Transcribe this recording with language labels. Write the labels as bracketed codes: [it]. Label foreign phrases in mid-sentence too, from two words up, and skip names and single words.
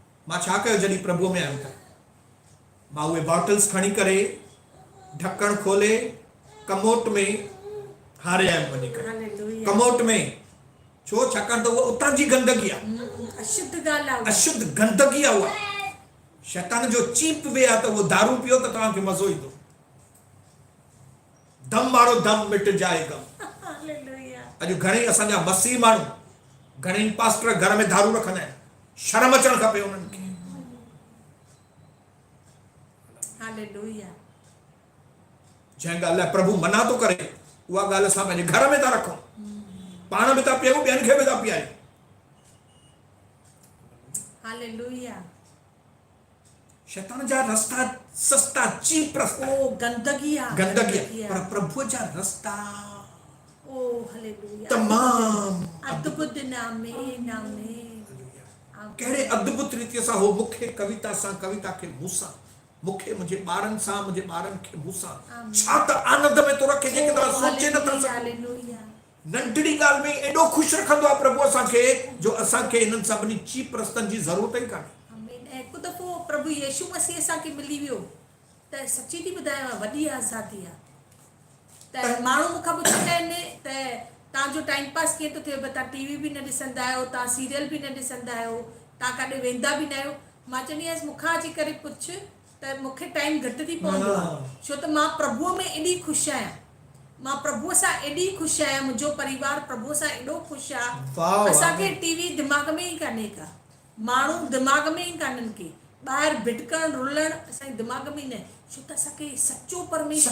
[sd] मां छा कयो जॾहिं प्रभु में आयुमि त मां उहे बॉटल्स खणी करे ढक्कण खोले कमोट में हारे आयुमि वञी करे हालेलुया कमोट में छो छाकाणि त उहा उतां जी गंदगी आहे अशुद्ध ॻाल्हि आहे अशुद्ध गंदगी आहे उहा शैतान जो चीप बि आहे त उहो दारू पियो त तव्हांखे मज़ो ईंदो दम वारो [hi] दम मिट जाएगा [sd] हालेलुया अॼु घणेई असांजा मसीह माण्हू घणेई पास्टर घर में दारू रखंदा आहिनि शर्म अचणु खपे उन्हनि खे हालेलुया जंहिं ॻाल्हि लाइ प्रभु मना थो करे उहा ॻाल्हि असां पंहिंजे घर में था रखूं पाण बि था पीऊं ॿियनि खे बि था पीआरियूं हालेलुया शैतान जा रस्ता सस्ता चीप रस्ता ओ गंदगी आहे गंदगी पर प्रभु जा रस्ता ओ हालेलुया तमाम अद्भुत नामे नामे कहिड़े अद्भुत रीति सां हो मूंखे कविता सां कविता खे मूंसां मूंखे मुंहिंजे ॿारनि सां मुंहिंजे ॿारनि खे मूंसां छा त आनंद में थो रखे जेके तव्हां सोचे नथा सघो हालेलुया नंढड़ी ॻाल्हि में एॾो ख़ुशि रखंदो आहे प्रभु असांखे जो असांखे इन्हनि सभिनी चीप रस्तनि जी ज़रूरत ई कान्हे हिकु दफ़ो प्रभु यीशु मसीह असांखे मिली वियो त सची थी ॿुधायांव वॾी आज़ादी आहे त माण्हू मूंखां पुछंदा आहिनि त तव्हांजो [en] time pass [sd] कीअं थो थिए तव्हां टीवी बि न ॾिसंदा आहियो तव्हां सीरियल बि न ॾिसंदा आहियो तव्हां काॾे वेंदा बि न आहियो मां चवंदी आहियां मूंखां अची करे पुछ त मूंखे टाइम घटि थी पवंदो आहे छो त मां प्रभुअ में एॾी ख़ुशि आहियां मां प्रभुअ सां एॾी ख़ुशि आहियां मुंहिंजो परिवार प्रभुअ सां एॾो ख़ुशि आहे असांखे टीवी दिमाग़ में ई कान्हे का माण्हू दिमाग़ में ई कान्हनि के ॿाहिरि भिटकण रुलण असांजे दिमाग़ में ई न छो त असांखे सचो परमेश्वर